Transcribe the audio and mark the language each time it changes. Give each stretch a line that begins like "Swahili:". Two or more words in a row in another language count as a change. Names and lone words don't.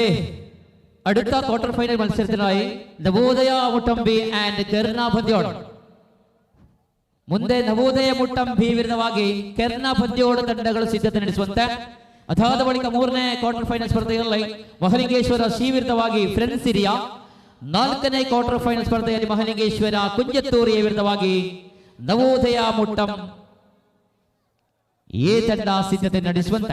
Malayalam: അടുത്ത ക്വാർട്ടർ ഫൈനൽ മത്സരത്തിനായി നവോദയ മുട്ടമ്പി ആൻഡ് കരുണ പന്ത്യോട്.
Kannada: ಮುಂದೆ ನವೋದಯ ಮುಟ್ಟಂಬಿ ವಿರುದ್ಧವಾಗಿ ಕೆರ್ನಾ ಪಂದ್ಯೋಡ ತಂಡಗಳು ಸಿದ್ಧತೆ ನಡೆಸುವಂತೆ. ಅದಾದ ಬಳಿಕ ಮೂರನೇ ಕ್ವಾರ್ಟರ್ ಫೈನಲ್ ಸ್ಪರ್ಧೆಯಲ್ಲಿ ಮಹಲಿಂಗೇಶ್ವರ ಸಿ ವಿರುದ್ಧವಾಗಿ ಫ್ರೆಂಡ್ಸ್ ಸಿರಿಯಾ. ನಾಲ್ಕನೇ ಕ್ವಾರ್ಟರ್ ಫೈನಲ್ ಸ್ಪರ್ಧೆಯಲ್ಲಿ ಮಹಲಿಂಗೇಶ್ವರ ಕುಂಜತ್ತೂರಿಯ ವಿರುದ್ಧವಾಗಿ ನವೋದಯ ಮುಟ್ಟಂ ಎ ತಂಡ ಸಿದ್ಧತೆ ನಡೆಸುವಂತೆ.